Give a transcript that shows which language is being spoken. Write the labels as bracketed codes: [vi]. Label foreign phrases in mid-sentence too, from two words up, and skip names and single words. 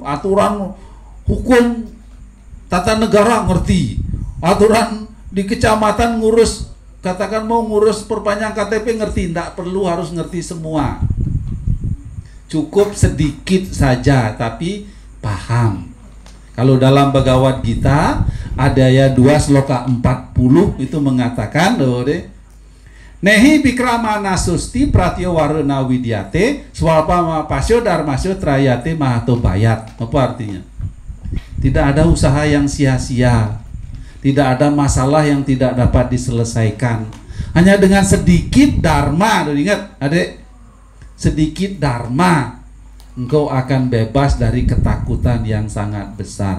[id] Aturan hukum tata negara ngerti, aturan di kecamatan ngurus, katakan mau ngurus perpanjang KTP ngerti, tidak perlu harus ngerti semua. Cukup sedikit saja tapi paham. Kalau dalam Bhagavad Gita Adaya 2 sloka 40 itu mengatakan [sa] नेहाभिक्रमनाशोऽस्ति प्रत्यवायो न विद्यते स्वल्पमप्यस्य धर्मस्य त्रायते महतो भयात्. [id] Apa artinya? Tidak ada usaha yang sia-sia, tidak ada masalah yang tidak dapat diselesaikan. Hanya dengan sedikit dharma, ingat adik, sedikit dharma, engkau akan bebas dari ketakutan yang sangat besar.